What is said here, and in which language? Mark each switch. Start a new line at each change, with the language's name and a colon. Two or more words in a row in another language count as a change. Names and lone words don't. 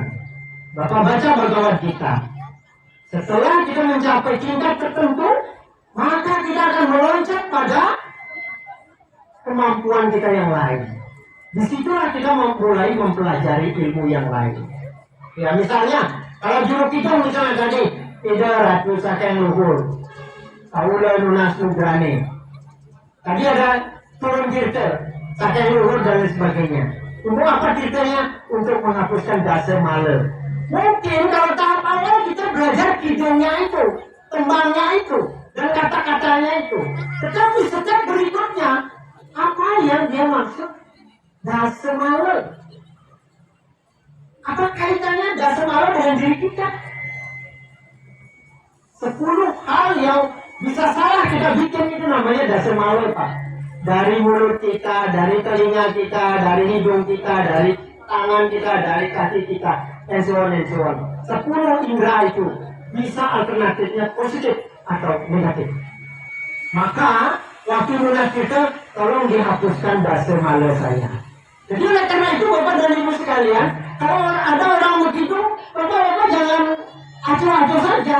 Indonesian: Bapak baca Bhagavad Gita. Setelah kita mencapai tingkat tertentu, maka kita akan meloncat pada kemampuan kita yang lain. Disitulah kita mulai mempelajari ilmu yang lain. Ya, misalnya kalau juru kita misalnya tadi tidak
Balinese: ratu saking luhur, Aula lunas nugrane.
Indonesian: Tadi ada turun tirta,
Balinese: saking luhur
Indonesian: dan sebagainya. Untuk apa tirtanya? Untuk menghapuskan dasa mala. Mungkin kalau tahap awal kita belajar kidungnya itu, tembangnya itu, dan kata-katanya itu. Tetapi setiap berikutnya, apa yang dia maksud? Dasa mala. Apa kaitannya dasa mala dengan diri kita? 10 hal yang bisa salah kita bikin itu namanya dasa mala, Pak. Dari mulut kita, dari telinga kita, dari hidung kita, dari tangan kita, dari kaki kita,
English: and so on and so on.
Indonesian: 10 indera itu bisa alternatifnya positif atau negatif. Maka waktu lunas kita tolong dihapuskan dasa mala saya. Jadi oleh karena itu Bapak dan Ibu sekalian, kalau ada orang begitu, Bapak jangan acuh-acuh saja.